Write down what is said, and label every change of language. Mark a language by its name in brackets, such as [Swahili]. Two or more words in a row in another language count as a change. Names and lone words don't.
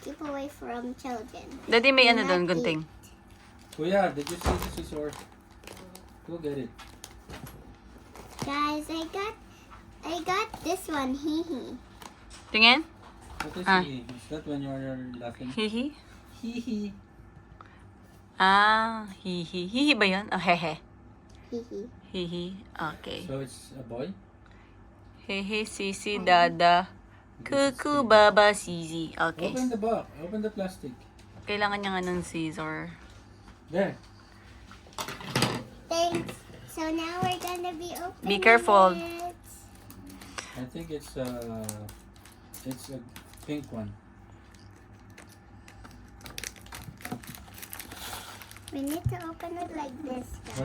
[English] Keep away from children. Daddy, may Do [Filipino] doon, [English] not [Filipino] gunting. [English] Kuya, did you see the scissor? Go get it. Guys, I got this one, Hee. [Filipino] Tingin? [English] What is Ah. he? Is that when you're laughing? Hihi? Hee. [Filipino] Ah, hihi. Hihi ba yun? Oh, hehe. Hee. Hihi. [English] Okay. So it's a boy? Hehe, sisi, dada. Kuku, baba, sisi. Okay. Open the box. Open the plastic. [Filipino] Kailangan niya nga ng scissor. [English] There. Thanks. So now we're gonna be opening Be careful. it. I think it's a pink one. We need to open it like this, guys.